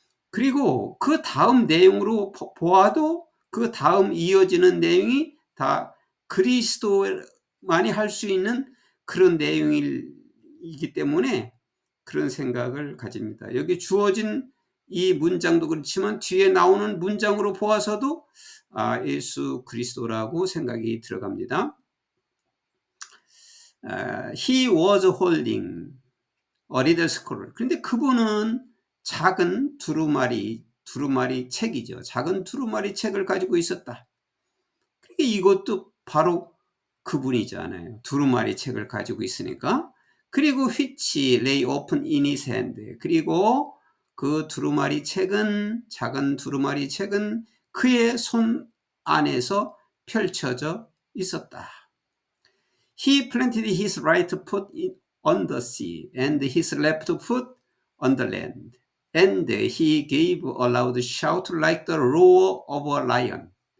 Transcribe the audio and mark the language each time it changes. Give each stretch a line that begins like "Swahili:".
Korean: 그리고 그 다음 내용으로 보아도 그 다음 이어지는 내용이 다 그리스도만이 할 수 있는 그런 내용이기 때문에 그런 생각을 가집니다. 여기 주어진 이 문장도 그렇지만 뒤에 나오는 문장으로 보아서도 예수 그리스도라고 생각이 들어갑니다.
English: He was holding a little scroll.
Korean: 그런데 그분은 작은 두루마리 책이죠. 작은 두루마리 책을 가지고 있었다. 그러니까 이것도 바로 그분이잖아요. 두루마리 책을 가지고 있으니까. 그리고
English: which lay open in his hand.
Korean: 그리고 그 두루마리 책은, 작은 두루마리 책은 그의 손 안에서 펼쳐져 있었다.
English: He planted his right foot on the sea and his left foot on the land. And he gave a loud shout like the roar of a lion.